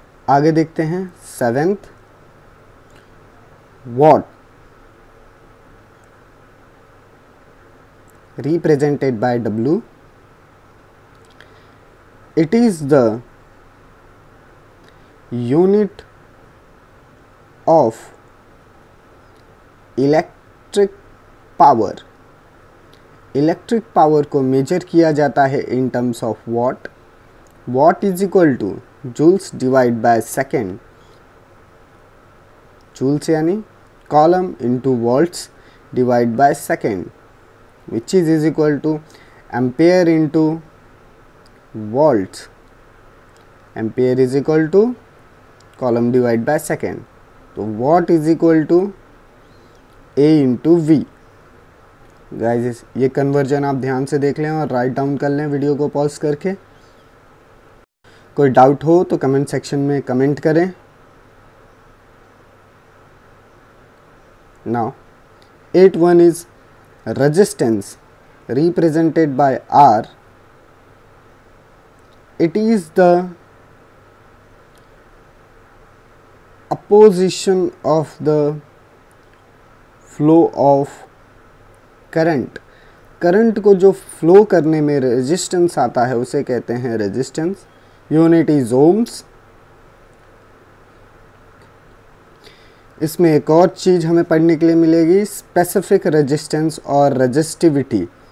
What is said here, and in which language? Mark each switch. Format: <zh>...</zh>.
<hi>आगे देखते हैं</hi> <en>Seventh, watt represented by W। It is the unit of electric power।</en> <hi>Electric power को major किया जाता है</hi> <en>In terms of watt. Watt is equal to joules divide by second. Joules यानी coulomb into volts divide by second, which is equal to ampere into volts। Ampere is equal to coulomb divide by second. तो watt is equal to A into V.</en> <hi>Guys ये conversion आप ध्यान से देख लें और</hi> <en>write down</en> <hi>कर लें वीडियो को पॉज करके। कोई डाउट हो तो कमेंट सेक्शन में कमेंट करें।</hi> <en>Now 8.1 is resistance represented by R. It is the opposition of the flow of current.</en> <hi>Current को जो फ्लो करने में रेजिस्टेंस आता है उसे कहते हैं रेजिस्टेंस।</hi> <en>Unit is ohms.</en> <hi>इसमें एक और चीज़ हमें पढ़ने के लिए मिलेगी, स्पेसिफिक रेजिस्टेंस और रेजिस्टिविटी।</hi>